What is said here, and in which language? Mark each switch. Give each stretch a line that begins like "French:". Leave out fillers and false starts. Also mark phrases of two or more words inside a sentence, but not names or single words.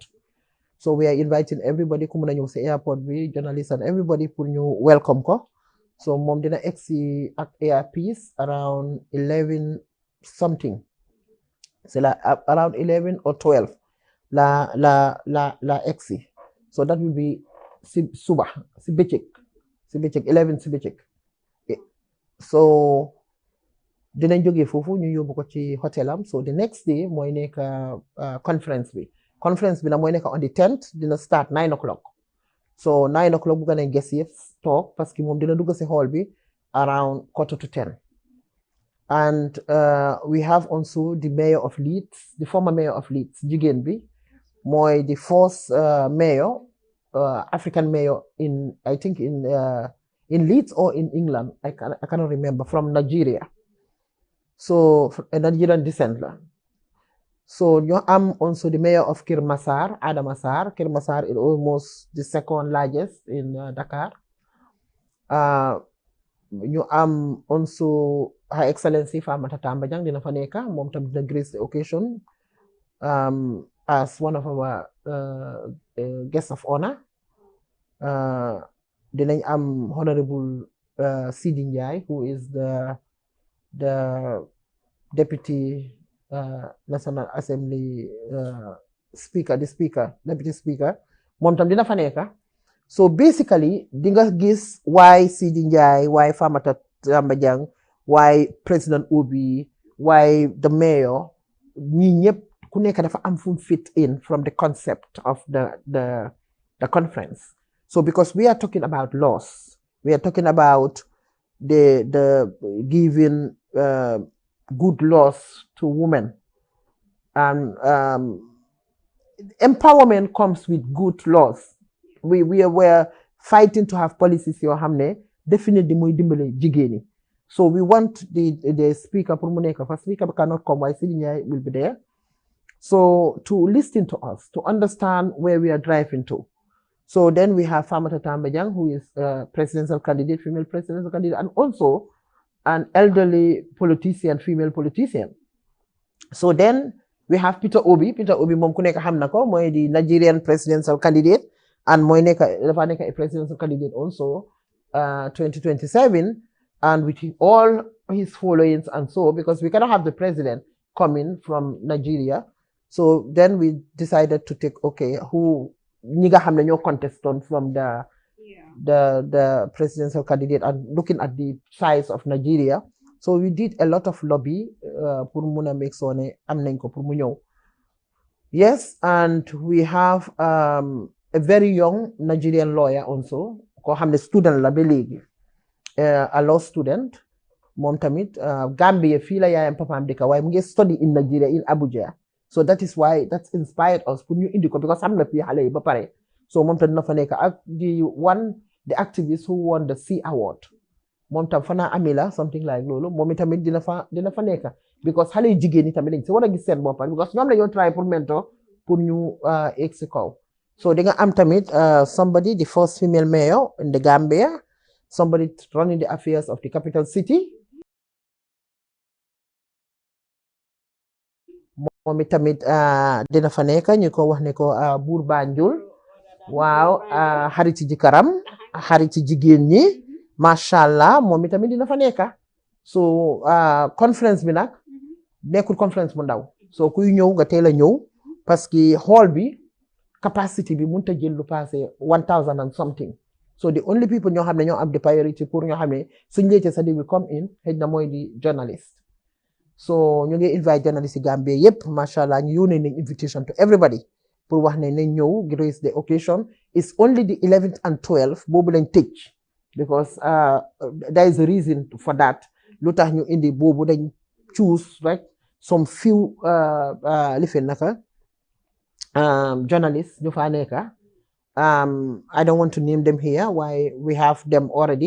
English: So we are inviting everybody to the airport, journalists and everybody for you welcome. So
Wolof: mom dina exi
English: at airpiece around 11 something. So around 11 or 12
Wolof: la exi.
English: So that will be suba, sibechek, 11 sibechek.
Wolof: So dinañ jógee foofu ñu yóbbu ko ci hotelam.
English: So the next day
Wolof: mooy nekk conference bi nag mooy nekk
English: on the 10th dina start 9 o'clock.
Wolof: So
English: 9 o'clock
Wolof: bu gën a guest yëpp toog
French: parce que
Wolof: moom dina dugg si hall bi
English: around 9:45. And we have also the mayor of Leeds, the former mayor of Leeds,
Wolof: jigéen bi mooy
English: the first mayor, African mayor in, I think in Leeds or in England, I cannot remember, from Nigeria. So a Nigerian descent. So I'm also the mayor of Kër Massar, Adama Sarr. Kër Massar is almost the second largest in Dakar. You am also Her Excellency Famata Tambajang
Wolof: dina fa nekk moom tam dina
English: grace the occasion as one of our guests of honor.
Wolof: Dinañ am Honorable Sidi Njai,
English: who is the Deputy National Assembly Deputy Speaker.
Wolof: Moom tam dina fa nekk.
English: So basically,
Wolof: di nga gis
English: why Sidi Njai, why Famata Tambajang, why President Obi, why the mayor,
Wolof: ñi ñëpp ku nekk dafa am fu
English: fit in from the concept of the conference. So because we are talking about laws, we are talking about the giving good laws to women, and empowerment comes with good laws. We were fighting to have policies
Wolof: yoo xam ne definitely muy dimbale jigéen ñi.
English: So we want the speaker pour
Wolof: mu nekk fa.
English: Speaker cannot come, why Sidi Njai will be there. So to listen to us, to understand where we are driving to. So then we have Famata Tambajang, who is presidential candidate, female presidential candidate, and also an elderly politician, female politician. So then we have Peter Obi. Peter Obi
Wolof: moom ku nekk xam na ko, mooy
English: the Nigerian presidential candidate, and
Wolof: mooy dafa nekk
English: a presidential candidate also 2027, and with all his followings and so, because we cannot have the president coming from Nigeria. So then we decided to take, who
Wolof: ñi nga xam ne ñoo
English: contest on from the presidential candidate, and looking at the size of Nigeria. So we did a lot of lobby pour
Wolof: mun a
English: make sure
Wolof: ne am nañ ko pour mu ñëw.
English: Yes, and we have a very young Nigerian lawyer also,
Wolof: koo xam ne student la ba léegi,
English: a law student.
Wolof: Moom tamit Gambia fii la yaayam papaam dëkk, waaye mu ngi
English: study in Nigeria, in Abuja. So that is why that's inspired us
Wolof: pour ñu indi ko,
English: because
Wolof: xam na fii xale yi ba pare. So moom tam dina fa nekk ak
English: the activist who won the C award.
Wolof: Moom tam Fana Amila,
English: something like
Wolof: loolu, moom tamit dina fa nekk, because xale yu jigéen ñi tamit dañ si war a gis seen boppam, because ñoom la ñoo try pour mentor pour ñu egg si kaw.
English: So di nga am tamit somebody, the first female mayor in the Gambia, somebody running the affairs of the capital city.
Wolof: Moom tamit dina fa nekk, ñu ko wax ne ko buur Banjul, waaw, xariti jikaram, xariti jigéen ñi, macha allah, moom tamit dina fa nekk. So conference bi nag nekkul conference bu ndaw, so kuy ñëw nga teel a ñëw,
French: parce que
Wolof: hall bi capacity bi mënut a jël lu passé 1000
English: and something. So the only people
Wolof: ñoo xam ne ñoo am
English: the priority
Wolof: pour ñoo xam ne suñ leetee sax
English: they will come in,
Wolof: xëy na mooy di journalist. So ñu ngi invite journalist yi Gambia yëpp, macha allah, ñu yónnee nañ invitation
English: to everybody
Wolof: pour wax ne nañ ñëw grace the occasion.
English: It's only the 11th and 12th
Wolof: boobu lañ tëj,
English: because there is a reason for that.
Wolof: Lu tax ñu indi boobu dañ choose rek
English: some few
Wolof: lifin naka journalists ñu fa nekk.
English: I don't want to name them here, why we have them already.